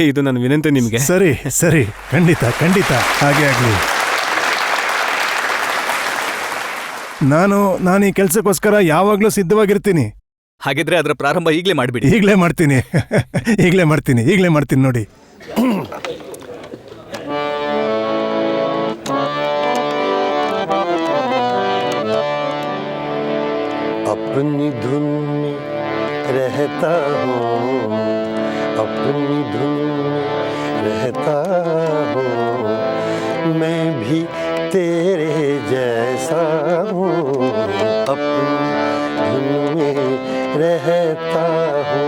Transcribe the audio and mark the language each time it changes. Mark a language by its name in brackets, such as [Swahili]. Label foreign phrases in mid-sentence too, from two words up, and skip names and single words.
[Kannada] ಇದು ನನ್ನ ವಿನಂತಿ ನಿಮ್ಗೆ. ಸರಿ, ಖಂಡಿತ ಹಾಗೆ ಆಗ್ಲಿ. ನಾನು ಈ ಕೆಲ್ಸಕ್ಕೋಸ್ಕರ ಯಾವಾಗ್ಲೂ ಸಿದ್ಧವಾಗಿರ್ತೀನಿ. ಹಾಗಿದ್ರೆ ಅದರ ಪ್ರಾರಂಭ ಈಗಲೇ ಮಾಡಿಬಿಡಿ. ಈಗಲೇ ಮಾಡ್ತೀನಿ ನೋಡಿ. [Hindi] अपनी धुन में रहता हूँ, अपनी धुन में रहता हूँ, मैं भी तेरे जैसा हूँ, अपनी धुन में रहता हूँ.